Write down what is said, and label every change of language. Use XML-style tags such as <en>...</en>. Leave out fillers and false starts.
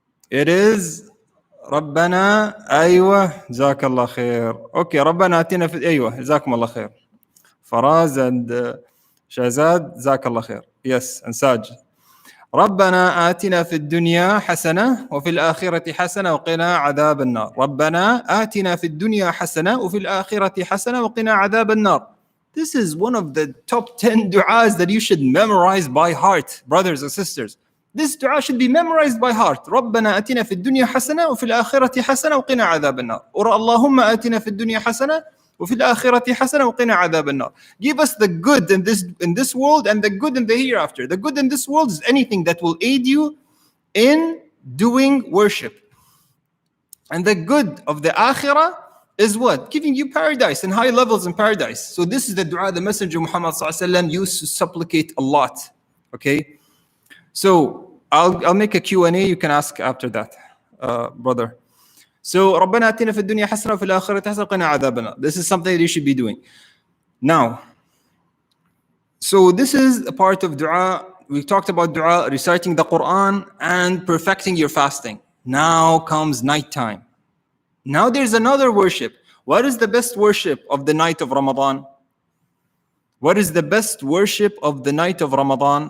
<en>It is</en> <ar>ربنا أيوة جزاك الله خير. Okay, ربنا آتنا في أيوة جزاكم الله خير. Faraz and Shahzad جزاك الله خير.</ar> <en>Yes, and Saj.</en> <ar>ربنا آتنا في الدنيا حسنة وفي الآخرة حسنة وقنا عذاب النار. ربنا آتنا في الدنيا حسنة وفي الآخرة حسنة وقنا عذاب النار.</ar> <en>This is one of the top 10 du'as that you should memorize by heart, brothers and sisters. This dua should be memorized by heart.</en> <ar>ربنا آتنا في الدنيا حسنة وفي الآخرة حسنة وقنا عذاب النار. Or اللهم آتنا في الدنيا حسنة وفي الآخرة حسنة وقنا عذاب النار.</ar> <en>Give us the good in this world and the good in the hereafter. The good in this world is anything that will aid you in doing worship. And the good of the akhirah is what? Giving you paradise and high levels in paradise. So this is the dua the Messenger Muhammad ﷺ used to supplicate a lot. Okay? So I'll make a Q&A. You can ask after that, brother.</en> <ar>So ربنا آتنا في الدنيا حسنة وفي الآخرة حسنة وقنا عذاب النار.</ar> <en>This is something that you should be doing. Now, so this is a part of dua. We talked about dua, reciting the Quran and perfecting your fasting. Now comes nighttime. Now there's another worship. What is the best worship of the night of Ramadan? What is the best worship of the night of Ramadan?</en>